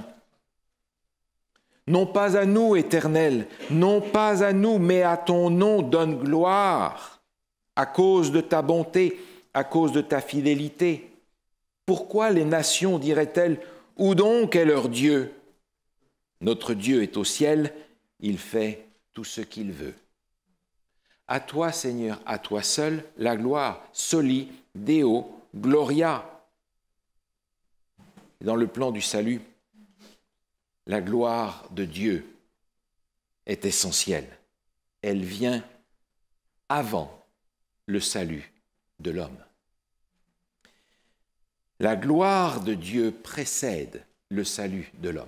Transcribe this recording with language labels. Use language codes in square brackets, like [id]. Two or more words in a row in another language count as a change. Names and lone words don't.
[fr] « Non pas à nous, Éternel, non pas à nous, mais à ton nom donne gloire, à cause de ta bonté, à cause de ta fidélité. Pourquoi les nations diraient-elles, où donc est leur Dieu? Notre Dieu est au ciel, il fait tout ce qu'il veut. À toi, Seigneur, à toi seul, la gloire, [la] soli, Deo, gloria. [fr] » Dans le plan du salut, la gloire de Dieu est essentielle. Elle vient avant le salut de l'homme. La gloire de Dieu précède le salut de l'homme.